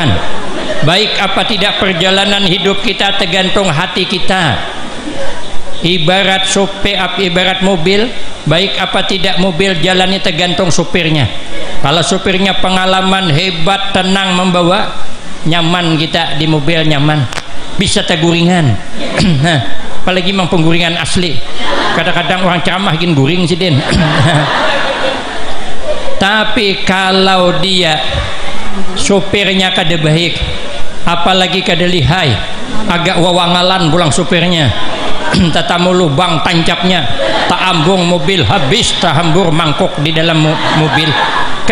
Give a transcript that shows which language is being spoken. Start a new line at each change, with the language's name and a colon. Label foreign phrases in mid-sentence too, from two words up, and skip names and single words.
Banjar: Baik apa tidak perjalanan hidup kita tergantung hati kita. Ibarat supir, ibarat mobil, baik apa tidak mobil jalannya tergantung supirnya. Kalau supirnya pengalaman hebat, tenang membawa, nyaman kita di mobil, nyaman, bisa teguringan. Apalagi memang pengguringan asli. Kadang-kadang orang ceramah gini guring sih Den. Tapi kalau dia supirnya kada baik, apalagi kada lihai, agak wawangalan pulang supirnya, tatamu lubang tancapnya, tak ambung mobil habis, tak hambur mangkok di dalam mobil.